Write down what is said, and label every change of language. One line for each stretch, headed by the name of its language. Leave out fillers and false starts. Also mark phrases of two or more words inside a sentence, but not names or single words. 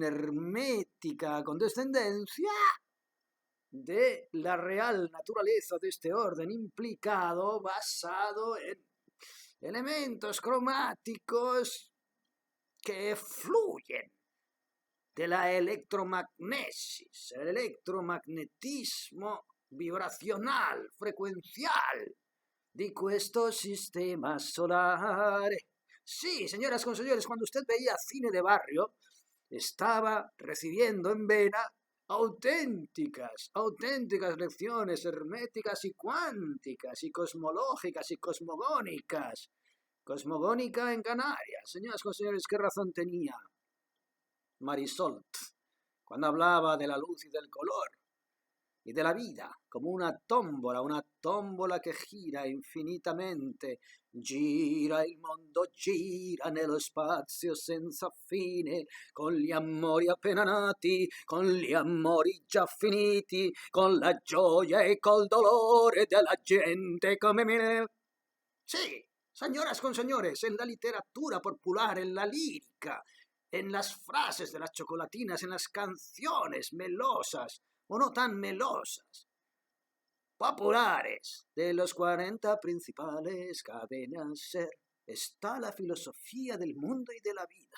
Spanish: hermética condescendencia, de la real naturaleza de este orden implicado basado en elementos cromáticos que fluyen de la electromagnesis, el electromagnetismo vibracional, frecuencial
Italian: di questo sistema solare.
Spanish: Sí, señoras con señores, cuando usted veía cine de barrio, estaba recibiendo en vena auténticas lecciones herméticas y cuánticas y cosmológicas y cosmogónicas. Cosmogónica en Canarias. Señoras con señores, ¿qué razón tenía Marisol cuando hablaba de la luz y del color y de la vida como una tómbola
Italian: che gira infinitamente, gira il mondo, gira nello spazio senza fine, con gli amori appena nati, con gli amori già finiti, con la gioia e col dolore della gente come me.
Spanish: Sí, señoras con señores, en la literatura popular, en la lírica, en las frases de las chocolatinas, en las canciones melosas o no tan melosas, populares de los 40 principales cadenas ser, está la filosofía del mundo y de la vida.